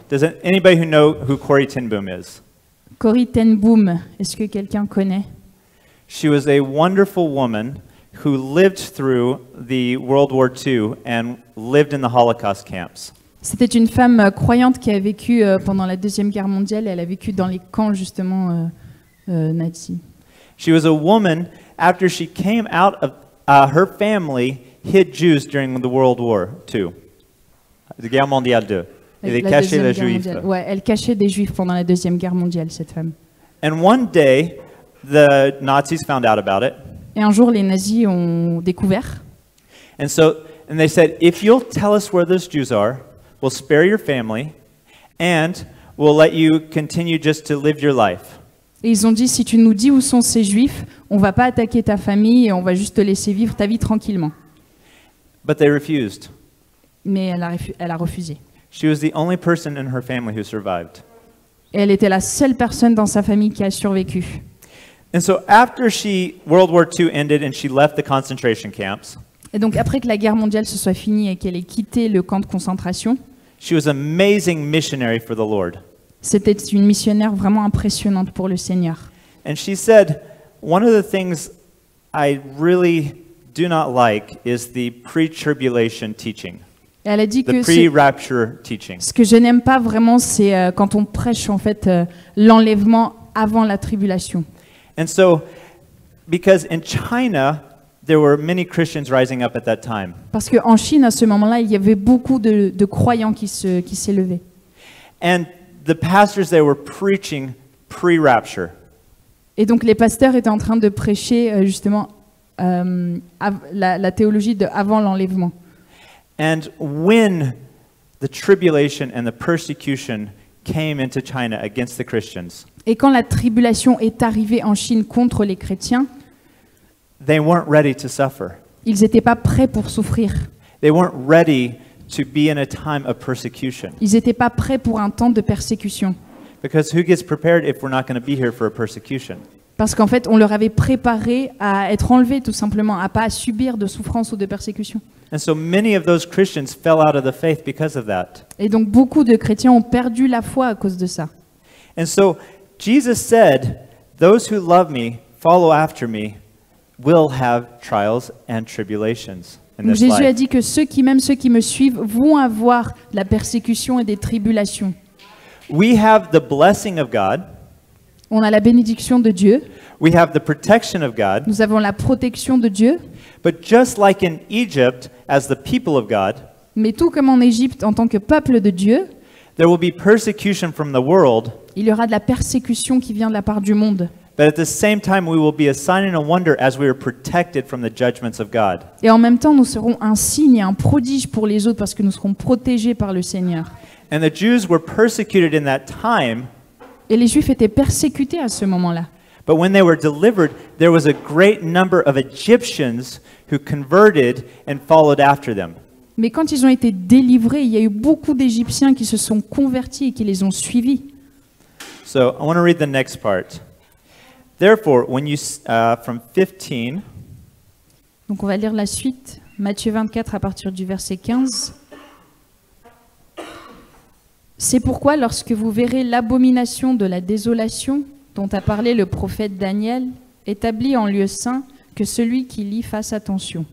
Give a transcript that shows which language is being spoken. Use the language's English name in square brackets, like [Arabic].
[English] Does anybody who know who Corrie ten Boom is? [French] Corrie ten Boom, est-ce que quelqu'un connaît? [English] She was a wonderful woman who lived through the World War II and lived in the Holocaust camps. [French] C'était une femme croyante qui a vécu pendant la Deuxième Guerre mondiale. Elle a vécu dans les camps justement nazis. [English] She was a woman after she came out of her family hid Jews during the World War II, [French] la Guerre mondiale 2. Elle cachait les Juifs. Ouais, elle cachait des Juifs pendant la Deuxième Guerre mondiale, cette femme. [English] And one day, the Nazis found out about it. [French] Et un jour, les nazis ont découvert. [English] And they said, if you'll tell us where those Jews are, we'll spare your family, and we'll let you continue just to live your life. [French] Et ils ont dit, si tu nous dis où sont ces Juifs, on va pas attaquer ta famille et on va juste te laisser vivre ta vie tranquillement. [English] But they refused. [French] Mais elle a refusé. [English] She was the only person in her family who survived. [French] Et elle était la seule personne dans sa famille qui a survécu. [English] And so after World War II ended and she left the concentration camps, [French] Et donc après que la guerre mondiale se soit finie et qu'elle ait quitté le camp de concentration, [English] she was an amazing missionary for the Lord. [French] c'était une missionnaire vraiment impressionnante pour le Seigneur. [English] And she said, one of the things I really do not like is the pre-tribulation teaching. [French] Et elle a dit [English] The [French] que [English] pre-rapture teaching. [French] ce que je n'aime pas vraiment, c'est quand on prêche en fait l'enlèvement avant la tribulation. [English] And so, because in China, there were many Christians rising up at that time. [French] Parce qu'en Chine, à ce moment-là, il y avait beaucoup de croyants qui s'élevaient. [English] And the pastors there were preaching pre-rapture. [French] Et donc les pasteurs étaient en train de prêcher justement la théologie de avant l'enlèvement. [English] And when the tribulation and the persecution came into China against the Christians, [French] Et quand la tribulation est arrivée en Chine contre les chrétiens, [English] they weren't ready to suffer. [French] ils n'étaient pas prêts pour souffrir. [English] They weren't ready to be in a time of persecution. [French] Ils n'étaient pas prêts pour un temps de persécution. [English] Because who gets prepared if we're not going to be here for a persecution? [French] Parce qu'en fait, on leur avait préparé à être enlevés tout simplement, à pas subir de souffrance ou de persécution. [English] And so many of those Christians fell out of the faith because of that. [French] Et donc beaucoup de chrétiens ont perdu la foi à cause de ça. [English] And so Jesus said, those who love me, follow after me, will have trials and tribulations in [French] Donc [English] this [French] Jésus a [English] life. [French] dit que ceux qui me suivent vont avoir de la persécution et des tribulations. [English] We have the blessing of God. [French] On a la bénédiction de Dieu, [English] We have the protection of God. [French] nous avons la protection de Dieu, [English] But just like in Egypt, as the people of God, [French] mais tout comme en Égypte en tant que peuple de Dieu, [English] there will be persecution from the world, [French] il y aura de la persécution qui vient de la part du monde. [English] But at the same time, we will be a sign and a wonder as we are protected from the judgments of God. [French] Et en même temps, nous serons un signe et un prodige pour les autres parce que nous serons protégés par le Seigneur. [English] And the Jews were persecuted in that time, [French] Et les Juifs étaient persécutés à ce moment-là. [English] but when they were delivered, there was a great number of Egyptians who converted and followed after them. [French] Mais quand ils ont été délivrés, il y a eu beaucoup d'Égyptiens qui se sont convertis et qui les ont suivis. [English] So I want to read the next part. Therefore, when you from 15, [French] Donc on va lire la suite, Matthieu 24 à partir du verset 15. C'est pourquoi lorsque vous verrez l'abomination de la désolation dont a parlé le prophète Daniel, établie en lieu saint, que celui qui lit fasse attention.